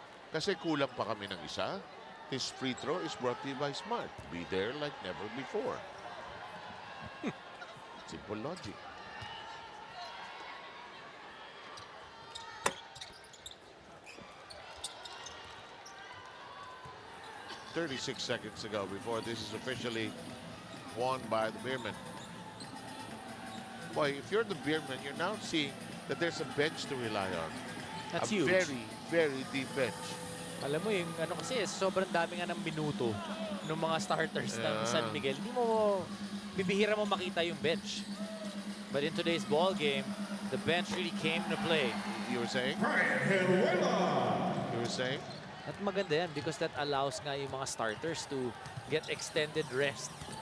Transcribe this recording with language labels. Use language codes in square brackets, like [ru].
[tl] Kasi kulang pa kami ng isa. [en] His free throw is brought to you by Smart. Be there like never before. Simple logic. "36 seconds ago before this is officially won by the Beermen." Boy, if you're the Beermen, you're now seeing that there's a bench to rely on. That's a huge. very, very deep bench. [tl] Alam mo yung ano kasi sobrang dami nga ng minuto ng mga starters ng San Miguel. Hindi mo bibihira mo makita yung bench. [en] But in today's ball game, the bench really came to play. You were saying? You were saying? [tl] At maganda yan [en] because that allows [tl] nga yung mga [en] starters to get extended rest.